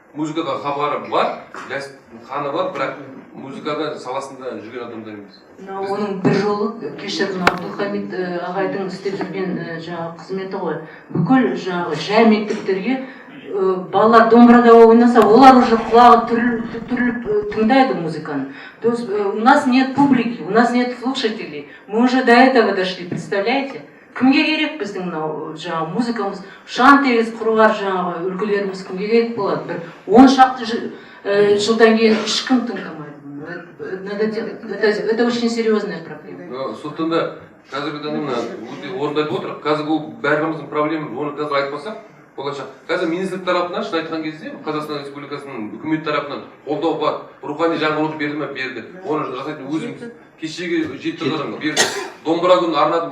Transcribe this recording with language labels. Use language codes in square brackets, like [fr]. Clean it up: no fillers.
[kk] Музыкаға хабары бар, қаны бар, бірақ музыкада саласында жүрген адамдар емес. Оның бір жолы кешірім Абдулхамид ағайдың істеп жүрген жаңағы қызметі ғой. Бүкіл жаңағы жай мектептерге балалар домбырада ойнаса, олар уже құлағы түріліп тыңдайды музыканы. [ru] То есть у нас нет публики, у нас нет слушателей. Мы уже до этого дошли, представляете? [kk] Кімге керек біздің жаңағы музыкамыз, шан тегіс құруар жаңағы үлгілеріміз кімге керек болады? Бір 10 шақты жылдан кейін ешкім тыңдамайды. [ru] Это очень серьезная проблема. [kk] Сондықтан да қазіргі таңда өте орынды айтып отыр. Қазір бұл бәріміздің проблемамыз, оны қазір айтпасақ болашақ. Қазір министрлік тарапынан шын айтқан кезде Қазақстан Республикасының үкімет тарапынан қолдау бар. Рухани жаңғыруды берді ме? Берді. Оны жасайтын өзіміз. Кешегі 7 жылдан берді. Домбыра күнін арнадым.